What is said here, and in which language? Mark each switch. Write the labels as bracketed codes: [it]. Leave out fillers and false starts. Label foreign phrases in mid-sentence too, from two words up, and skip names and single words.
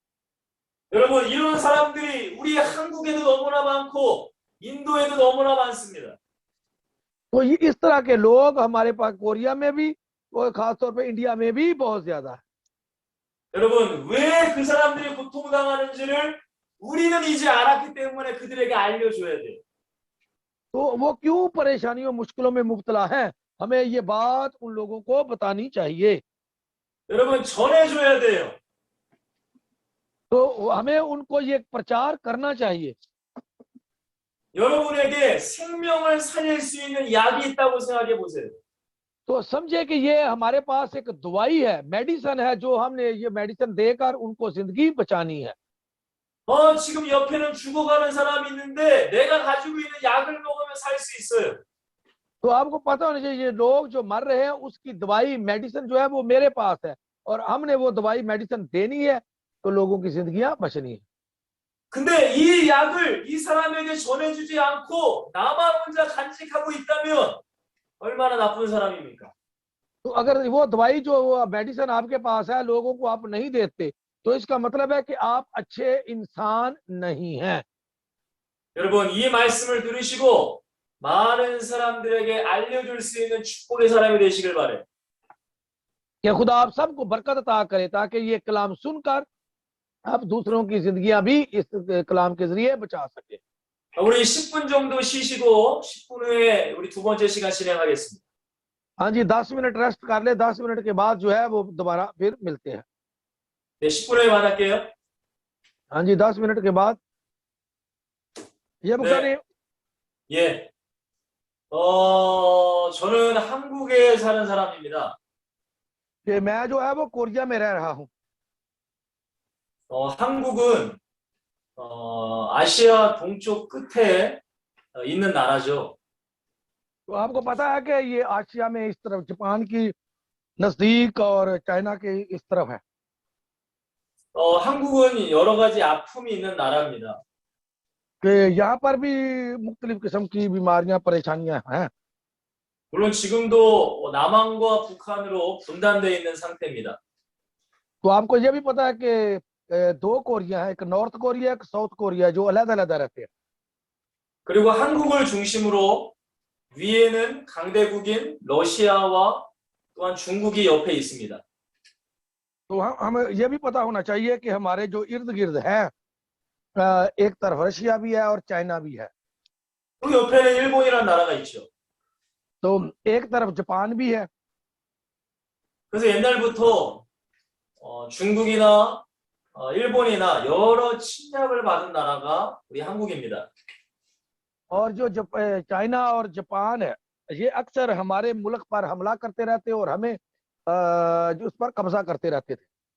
[ko] 여러분 이런 사람들이 우리 한국에도 너무나 많고 인도에도 너무나 많습니다. [ur] تو یہ اس طرح کے لوگ ہمارے پاس کوریا میں بھی اور خاص طور پہ انڈیا میں بھی بہت زیادہ ہے. [ko] 여러분 왜 그 사람들이 고통당하는지를 우리는 이제 알았기 때문에 그들에게 알려줘야 돼요. [ur] تو وہ کیوں پریشانیوں مشکلوں میں مبتلا ہے، ہمیں یہ بات ان لوگوں کو بتانی چاہیے. [ko] 여러분 전해줘야 돼요. [ur] تو ہمیں ان کو یہ پرچار کرنا چاہیے. [ko] 여러분에게 생명을 살릴 수 있는 약이 있다고 생각해 보세요. [ur] تو سمجھے کہ یہ ہمارے پاس ایک دوائی ہے، میڈیسن ہے، جو ہم نے یہ میڈیسن دے کر ان کو زندگی بچانی ہے. [ko] 지금 옆에는 죽어가는 사람이 있는데 내가 가지고 있는 약을 먹으면 살 수 있어요. [ur] تو آپ کو پتا ہونا چاہیے یہ لوگ جو مر رہے ہیں اس کی دوائی میڈیسن جو ہے وہ میرے پاس ہے اور ہم نے وہ دوائی میڈیسن دینی ہے تو لوگوں کی زندگیاں بچنی ہے. [ko] 근데 이 약을 이 사람에게 전해주지 않고 나만 혼자 간직하고 있다면 얼마나 나쁜 사람입니까? [ur] تو اگر وہ دوائی جو وہ میڈیسن آپ کے پاس ہے لوگوں کو آپ نہیں دیتے تو اس کا مطلب ہے کہ آپ اچھے انسان نہیں ہیں. [ko] 여러분 이 말씀을 들으시고 많은 사람들에게 알려줄 수 있는 축복의 사람이 되시길 바래요. [ur] کہ خدا آپ سب کو برکت عطا کرے تاکہ یہ کلام سن کر آپ دوسروں کی زندگیاں بھی اس کلام کے ذریعے بچا سکے. [ko] 우리 10분 정도 쉬시고 10분 후에 우리 두 번째 시간 진행하겠습니다. [ur] ہاں جی 10 منٹ ریسٹ کر لے، 10 منٹ کے بعد جو ہے وہ دوبارہ پھر ملتے ہیں. [ko] 네, 10분 후에 만날게요. [ur] ہاں جی 10 منٹ کے بعد یہ بخاری. [ko] 예. 저는 한국에 사는 사람입니다. [ur] کہ میں جو ہے وہ کوریا میں رہ رہا ہوں. [ko] 한국은 아시아 동쪽 끝에 있는 나라죠. [ur] تو آپ کو پتا ہے کہ یہ ایشیا میں اس طرف جاپان کے نزدیک اور چائنا کے اس طرف ہے. [ko] 한국은 여러 가지 아픔이 있는 나라입니다. [ur] کہ یہاں پر بھی مختلف قسم کی بیماریاں پریشانیاں ہیں. [ko] 물론 지금도 남한과 북한으로 분단되어 있는 상태입니다. [ur] تو آپ کو یہ بھی پتا ہے کہ دو کوریا ہے، ایک نارتھ کوریا ایک ساؤتھ کوریا جو الگ الگ رہتے ہیں. [ko] 그리고 한국을 중심으로 위에는 강대국인 러시아와 또한 중국이 옆에 있습니다. [ur] تو ہمیں یہ بھی پتا ہونا چاہیے کہ ہمارے جو ارد گرد ہے ایک طرف رشیا بھی ہے اور چائنا بھی ہے. [ko] 그 옆에는 일본이라는 나라가 있죠. [ur] تو ایک طرف جاپان بھی ہے. [ko] 그래서 옛날부터 중국이나 일본이나 여러 침략을 받은 나라가 우리 한국입니다. [ur] اور جو چائنا اور جاپان ہے یہ اکثر ہمارے ملک پر حملہ کرتے رہتے اور ہمیں جو اس پر قبضہ کرتے رہتے تھے.